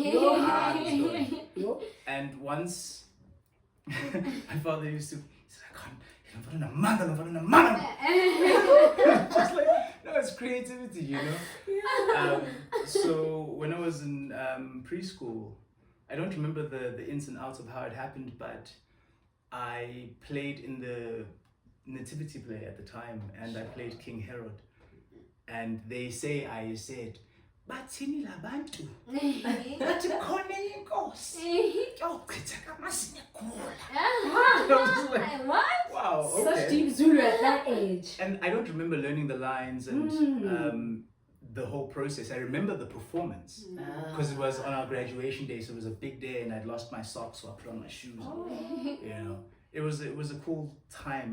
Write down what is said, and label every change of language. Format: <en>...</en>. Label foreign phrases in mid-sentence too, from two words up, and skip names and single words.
<en>And once my father used to, he said, I can't, just like, no, it's creativity, you know. So when I was in preschool, I don't remember the ins and outs of how it happened, but I played in the nativity play at the time, and I played King Herod, and they say I said,</en> <zu>bathini labantu bathi khona inkosi yochitha kamasinyagula.</zu> <en>Wow, okay. Such deep Zulu at that age. And I don't remember learning the lines and the whole process. I remember the performance because it was on our graduation day, so it was a big day, and I'd lost my socks, so I put on my shoes. You know, it was a cool time.</en>